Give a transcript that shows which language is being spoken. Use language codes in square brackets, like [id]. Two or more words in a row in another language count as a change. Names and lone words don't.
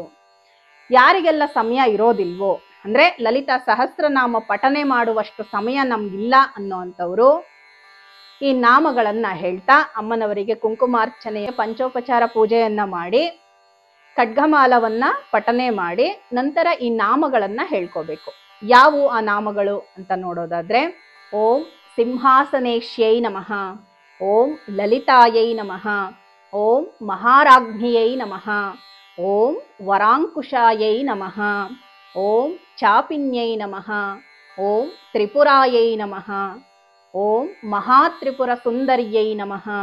[kn] ಯಾರಿಗೆಲ್ಲ ಸಮಯ ಇರೋದಿಲ್ವೋ, ಅಂದ್ರೆ ಲಲಿತಾ ಸಹಸ್ರನಾಮ ಪಠನೆ ಮಾಡುವಷ್ಟು ಸಮಯ ನಮ್ಗಿಲ್ಲ ಅನ್ನೋಂಥವ್ರು ಈ ನಾಮಗಳನ್ನ ಹೇಳ್ತಾ ಅಮ್ಮನವರಿಗೆ ಕುಂಕುಮಾರ್ಚನೆಯ ಪಂಚೋಪಚಾರ ಪೂಜೆಯನ್ನ ಮಾಡಿ ಖಡ್ಗಮಾಲವನ್ನ ಪಠನೆ ಮಾಡಿ ನಂತರ ಈ ನಾಮಗಳನ್ನ ಹೇಳ್ಕೋಬೇಕು. ಯಾವುವು ಆ ನಾಮಗಳು ಅಂತ ನೋಡೋದಾದ್ರೆ, [sa] ಓಂ ಸಿಂಹಾಸನೇಶ್ಯೈ ನಮಃ, ಓಂ ಲಲಿತಾಯೈ ನಮಃ, ಓಂ ಮಹಾರಾಜ್ಞಿಯೈ ನಮಃ, ಓಂ ವರಾಂಕುಶಾಯೈ ನಮಃ, ಓಂ ಚಾಪಿನ್ಯೈ ನಮಃ, ಓಂ ತ್ರಿಪುರಾಯೈ ನಮಃ, ಓಂ ಮಹಾತ್ರಿಪುರ ಸುಂದರ್ಯೈ ನಮಃ,